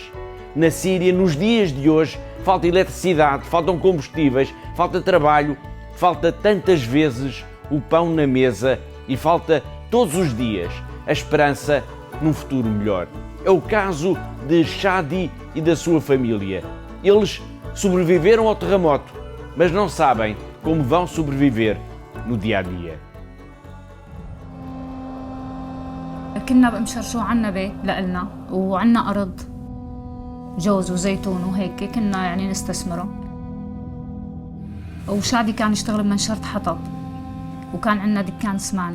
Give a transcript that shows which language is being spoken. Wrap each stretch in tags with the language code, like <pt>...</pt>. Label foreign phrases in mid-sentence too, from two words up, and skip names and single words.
<pt>Na Síria, nos dias de hoje, falta eletricidade, faltam combustíveis, falta trabalho, falta tantas vezes o pão na mesa e falta todos os dias a esperança num futuro melhor. É o caso de Shadi e da sua família. Eles sobreviveram ao terremoto, mas não sabem como vão sobreviver no dia-a-dia.</pt> <ar>كنا بمشرشو عنا بيت لإلنا وعنا أرض جوز وزيتون وهيك كنا يعني نستثمره. وشادي كان يشتغل بمنشرة حطب وكان عنا دكان سماني.</ar>